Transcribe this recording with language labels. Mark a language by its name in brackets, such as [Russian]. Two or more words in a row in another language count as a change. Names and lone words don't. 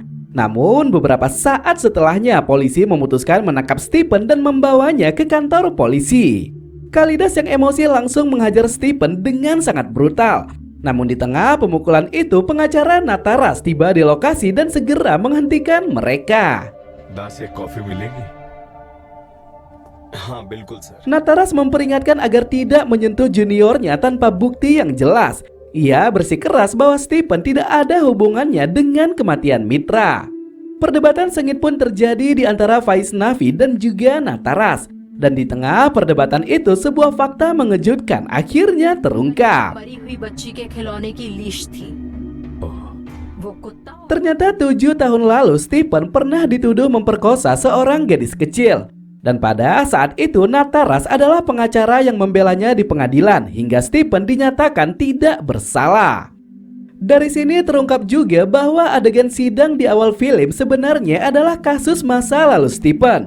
[Indonesian] Namun beberapa saat setelahnya polisi memutuskan menangkap Stephen dan membawanya ke kantor polisi. Kalidas yang emosi langsung menghajar Stephen dengan sangat brutal. Namun di tengah pemukulan itu, pengacara Nataras tiba di lokasi dan segera menghentikan mereka. [Hindi] दास एक कॉफी मिलेगी? हाँ बिल्कुल सर। [Indonesian] Nataras memperingatkan agar tidak menyentuh juniornya tanpa bukti yang jelas. Ia bersikeras bahwa Stephen tidak ada hubungannya dengan kematian Mitra. Perdebatan sengit pun terjadi di antara Vaishnavi dan juga Nataras. Dan di tengah perdebatan itu, sebuah fakta mengejutkan akhirnya terungkap. [Hindi] मरी हुई बच्ची के खिलौने की लीश थी। वो कुत्ता [Indonesian] Ternyata 7 tahun lalu Stephen pernah dituduh memperkosa seorang gadis kecil. Dan pada saat itu Nataras adalah pengacara yang membelanya di pengadilan hingga Stephen dinyatakan tidak bersalah. Dari sini terungkap juga bahwa adegan sidang di awal film sebenarnya adalah kasus masa lalu Stephen.